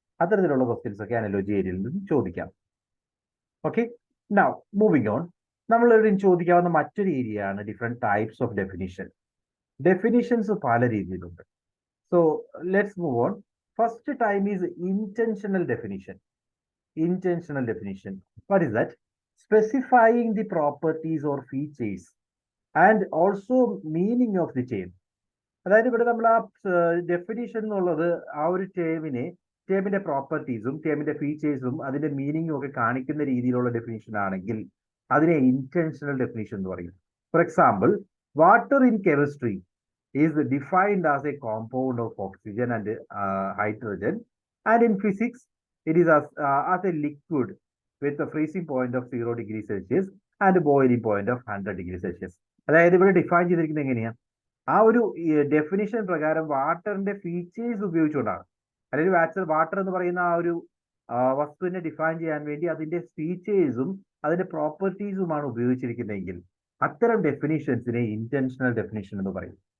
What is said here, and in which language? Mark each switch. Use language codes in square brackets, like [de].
[ml] അത്തരത്തിലുള്ള ക്വസ്റ്റ്യൻസ് ഒക്കെ അനലോജി ഏരിയയിൽ നിന്ന് ചോദിക്കാം. [en] Okay, now moving on. [ml] നമ്മൾ ഇവിടെ ചോദിക്കാവുന്ന മറ്റൊരു ഏരിയയാണ് [en] Different types of definition. [ml] Definitions പല രീതിയിലുണ്ട്. [en] So let's move on. First time is intentional definition. Intentional definition. What is that? Specifying the properties or features and also meaning of the term. [ml] അതായത് ഇവിടെ നമ്മൾ ആ ഡെഫിനിഷൻ എന്നുള്ളത് ആ ഒരു ടേമിന്റെ പ്രോപ്പർട്ടീസും ടേമിന്റെ ഫീച്ചേഴ്സും അതിന്റെ മീനിങ്ങും ഒക്കെ കാണിക്കുന്ന രീതിയിലുള്ള ഡെഫിനിഷൻ ആണെങ്കിൽ അതിനെ ഇന്റൻഷണൽ ഡെഫിനിഷൻ എന്ന് പറയും. [en] For example, water in chemistry is defined as a compound of oxygen and hydrogen, and in physics it is as a liquid with a freezing point of 0 degrees Celsius and a boiling point of 100 degrees Celsius. [ml] അതായത് ഇവിടെ define ചെയ്തിരിക്കുന്നത് എങ്ങനെയാണ്? ആ ഒരു definition പ്രകാരം വാട്ടറിന്റെ features ഉപയോഗിച്ചുകൊണ്ടാണ്. അല്ലെങ്കിൽ water എന്ന് പറയുന്ന ആ ഒരു വസ്തുവിനെ ഡിഫൈൻ ചെയ്യാൻ വേണ്ടി അതിന്റെ ഫീച്ചേഴ്സും അതിന്റെ പ്രോപ്പർട്ടീസുമാണ് ഉപയോഗിച്ചിരിക്കുന്നതെങ്കിൽ അത്തരം ഡെഫിനിഷൻസിനെ ഇന്റൻഷണൽ ഡെഫിനിഷൻ എന്ന് പറയും.